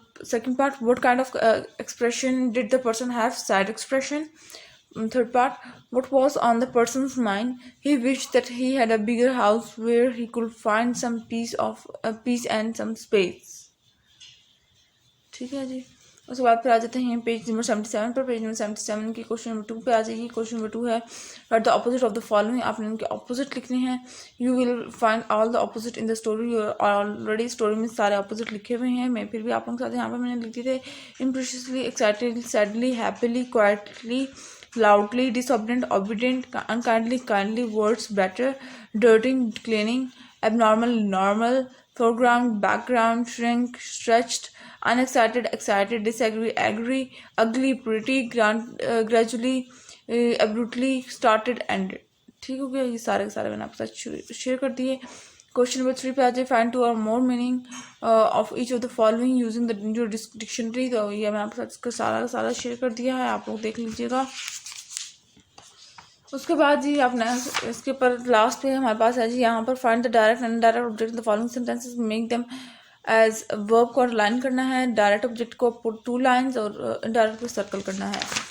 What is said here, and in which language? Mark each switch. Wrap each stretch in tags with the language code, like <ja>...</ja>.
<en>Second part, what kind of expression did the person have? Sad expression. Third part, what was on the person's mind? He wished that he had a bigger house where he could find some peace and some space.</en> <ur>ٹھیک ہے جی. اس کے بعد پھر آ جاتے ہیں page number 77 پر. Page number 77 کی question number 2 پہ آ جائیے. کوشچن نمبر 2 ہے</ur> <en>Write the opposite of the following.</en> <ur>آپ نے ان کے اپوزٹ لکھنے ہیں.</ur> <en>You will find all the opposite in the story.</en> <ur>Already story میں سارے اپوزٹ لکھے ہوئے ہیں. میں پھر بھی آپ لوگوں کے ساتھ یہاں پہ میں نے لکھ دیے تھے.</ur> <en>Impressively, excitedly, sadly, happily, quietly, loudly, disobedient, obedient, unkindly, kindly, words, better, dirty, cleaning, abnormal, normal, foreground, background, shrink, stretched, unexcited, excited, disagree, agree, ugly, pretty, gradually, abruptly, started, ended.</en> <ur>ٹھیک ہو گیا. یہ سارے کے سارے میں نے آپ کے ساتھ شیئر کر دیے. کوشچن نمبر 3 پہ آ جائے.</ur> <en>Find 2 اور more meaning of each of the following using the dictionary.</en> <ur>تو یہ میں آپ کے ساتھ اس کا سارا کا سارا شیئر کر دیا ہے, آپ لوگ دیکھ لیجیے گا. اس کے بعد جی آپ نے اس کے پر لاسٹ پہ ہمارے پاس ہے جی یہاں پر</ur> <en>find the direct and indirect object the following sentences, make them as verb</en> <ur>کو لائن کرنا ہے. ڈائریکٹ آبجیکٹ کو</ur> <en>put 2 lines</en> <ur>اور انڈائریکٹ کو سرکل کرنا ہے.</ur>